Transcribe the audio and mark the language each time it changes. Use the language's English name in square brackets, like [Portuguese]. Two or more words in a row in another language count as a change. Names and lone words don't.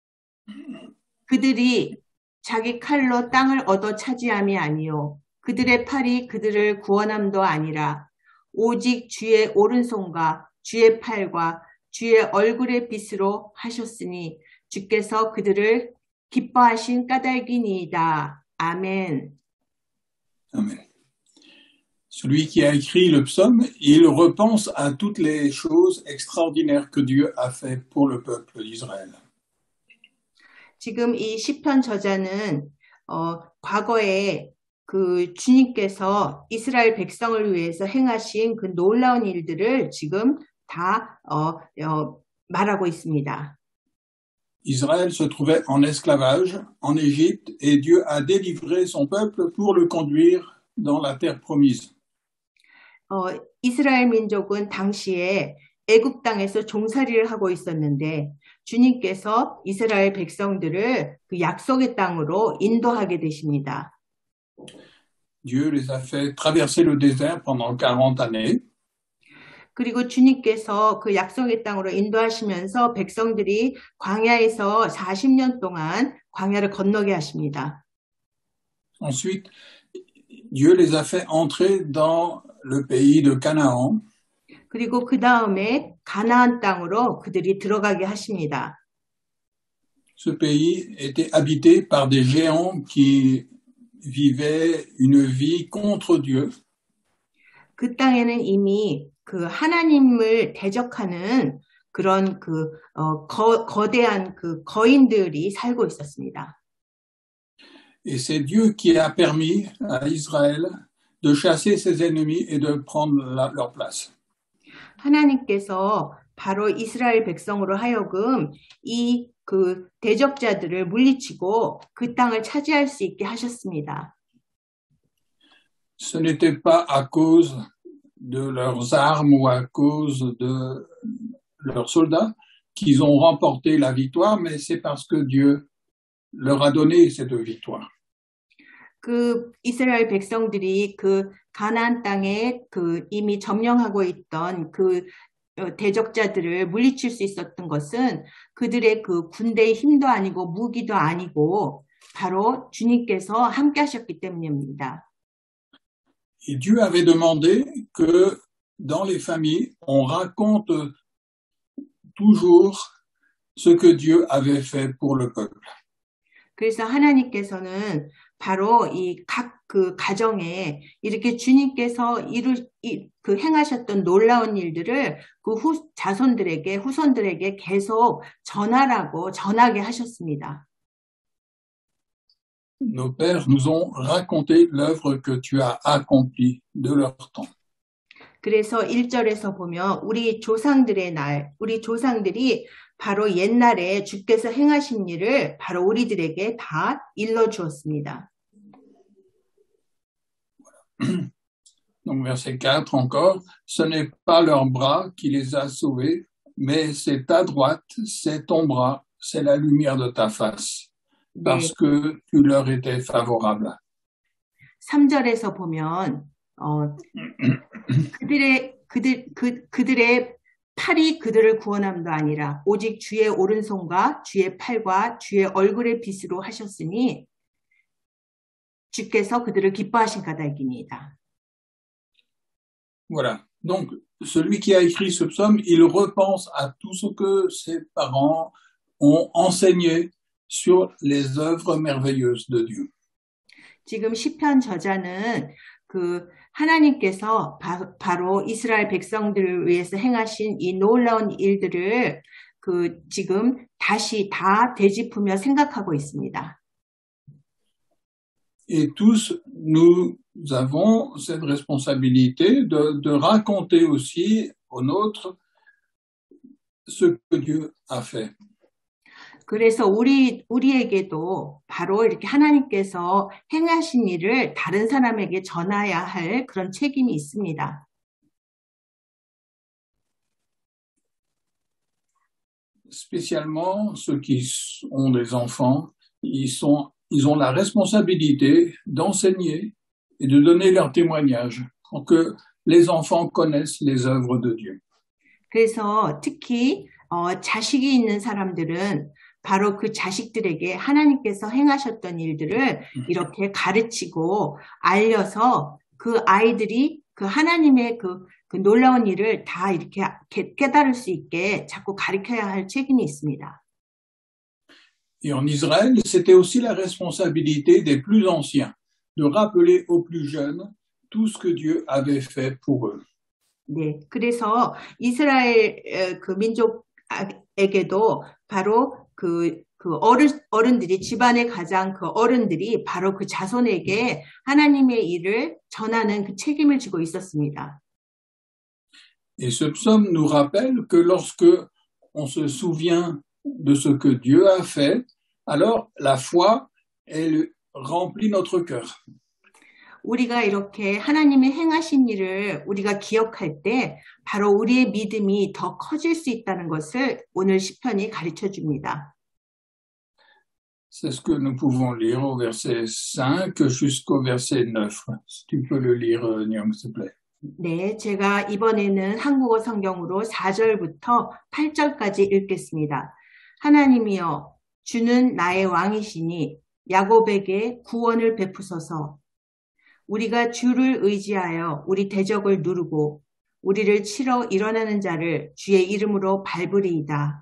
[Korean] 그들이 자기 칼로 땅을 얻어 차지함이 아니요 그들의 팔이 그들을 구원함도 아니라 오직 주의 오른손과 주의 팔과 주의 얼굴의 빛으로 하셨으니 주께서 그들을 기뻐하신 까닭이니이다. 아멘. [French] Amen. Celui qui a écrit le psaume, il repense à toutes les choses extraordinaires que Dieu a fait pour le peuple d'Israël. [Korean] 지금 이 시편 저자는 과거에 그 주님께서 이스라엘 백성을 위해서 행하신 그 놀라운 일들을 지금 다 말하고 있습니다. [French] Israël se trouvait en esclavage en Égypte et Dieu a délivré son peuple pour le conduire dans la terre promise. [Korean] 이스라엘 민족은 당시에 애굽 땅에서 종살이를 하고 있었는데 주님께서 이스라엘 백성들을 그 약속의 땅으로 인도하게 되십니다. [French] Dieu les a fait traverser le désert pendant 40 années. [Korean] 그리고 주님께서 그 약속의 땅으로 인도하시면서 백성들이 광야에서 40년 동안 광야를 건너게 하십니다. [French] Ensuite, Dieu les a fait entrer dans le pays de Canaan. [Korean] 그리고 그 다음에 가나안 땅으로 그들이 들어가게 하십니다. [French] Ce pays était habité par des géants qui vivaient une vie contre Dieu. [Korean] 그 땅에는 이미 그 하나님을 대적하는 그런 거대한 그 거인들이 살고 있었습니다. [French] Et c'est Dieu qui a permis à Israël de chasser ses ennemis et de prendre leur place. [Korean] 하나님께서 바로 이스라엘 백성으로 하여금 이 그 대적자들을 물리치고 그 땅을 차지할 수 있게 하셨습니다. [French] Ce n'était pas à cause de leurs armes ou à cause de leurs soldats qu'ils ont remporté la victoire, mais c'est parce que Dieu leur a donné cette victoire. [Korean] 그 이스라엘 백성들이 그 가나안 땅에 그 이미 점령하고 있던 그 대적자들을 물리칠 수 있었던 것은 그들의 그 군대의 힘도 아니고 무기도 아니고 바로 주님께서 함께 하셨기 때문입니다. [French] Et Dieu avait demandé que dans les familles, on raconte toujours ce que Dieu avait fait pour le peuple. [Korean] 그래서 하나님께서는 바로 이 각 그 가정에 이렇게 주님께서 행하셨던 놀라운 일들을 그 후손들에게 계속 전하게 하셨습니다. [French] Nos pères nous ont raconté l'œuvre que tu as accomplie de leur temps. [Korean] 그래서 1절에서 보면 우리 조상들이 바로 옛날에 주께서 행하신 일을 바로 우리들에게 다 일러주었습니다. [French] Donc verset 4 encore, ce n'est pas leur bras qui les a sauvés, mais c'est ta droite, c'est ton bras, c'est la lumière de ta face, parce que tu leur étais favorable. [Korean] 3절에서 보면 그들의 팔이 그들을 구원함도 아니라 오직 주의 오른손과 주의 팔과 주의 얼굴의 빛으로 하셨으니 주께서 그들을 기뻐하신 까닭입니다. [French] Voilà. Donc, celui qui a écrit ce psaume, il repense à tout ce que ses parents ont enseigné sur les œuvres merveilleuses de Dieu. [Korean] 지금 시편 저자는 그 하나님께서 바로 이스라엘 백성들을 위해서 행하신 이 놀라운 일들을 그 지금 다시 다 되짚으며 생각하고 있습니다. [French] Et tous, nous avons cette responsabilité de raconter aussi aux nôtres ce que Dieu a fait. [Korean] 그래서 우리에게도 바로 이렇게 하나님께서 행하신 일을 다른 사람에게 전해야 할 그런 책임이 있습니다. [French] Spécialement ceux qui ont des enfants, ils ont la responsabilité d'enseigner et de donner leur témoignage pour que les enfants connaissent les œuvres de Dieu. [Korean] 그래서 특히 자식이 있는 사람들은 바로 그 자식들에게 하나님께서 행하셨던 일들을 이렇게 가르치고 알려서 그 아이들이 그 하나님의 그 놀라운 일을 다 이렇게 깨달을 수 있게 자꾸 가르쳐야 할 책임이 있습니다. [French] Et en Israël, c'était aussi la responsabilité des plus anciens de rappeler aux plus jeunes tout ce que Dieu avait fait pour eux. [Korean] 네, 그래서 이스라엘 그 민족에게도 바로 그 어른들이 집안의 가장 그 어른들이 바로 그 자손에게 하나님의 일을 전하는 그 책임을 지고 있었습니다. [French] Et ce psaume nous rappelle que lorsque on se souvient de ce que Dieu a fait, alors la foi, elle remplit notre cœur. [Korean] 우리가 이렇게 하나님의 행하신 일을 우리가 기억할 때 바로 우리의 믿음이 더 커질 수 있다는 것을 오늘 시편이 가르쳐 줍니다. [French] C'est ce que nous pouvons lire au verset 5 jusqu'au verset 9. Si tu peux le lire, Nyang, s'il te plaît. [Korean] 네, 제가 이번에는 한국어 성경으로 4절부터 8절까지 읽겠습니다. 하나님이여, 주는 나의 왕이시니 야곱에게 구원을 베푸소서. 우리가 주를 의지하여 우리 대적을 누르고 우리를 치러 일어나는 자를 주의 이름으로 밟으리이다.